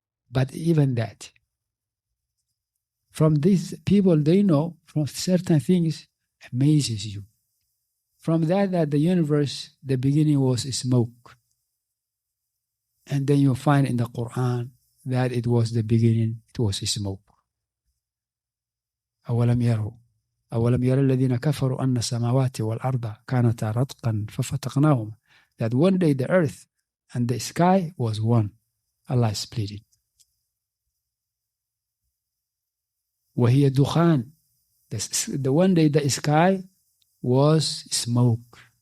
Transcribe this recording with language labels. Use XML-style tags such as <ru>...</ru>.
<en>But even that, from these people, they know from certain things amazes you. From that the universe, the beginning was smoke. And then you find in the Quran that it was the beginning, it was smoke.</en> <ar>أولم يرى الذين كفروا أن السماوات والأرض كانتا رتقا ففتقناهما.</ar> <en>That one day the earth and the sky was one. Allah split it.</en> <ar>وهي دخان.</ar> <en>The one day the sky was smoke.</en>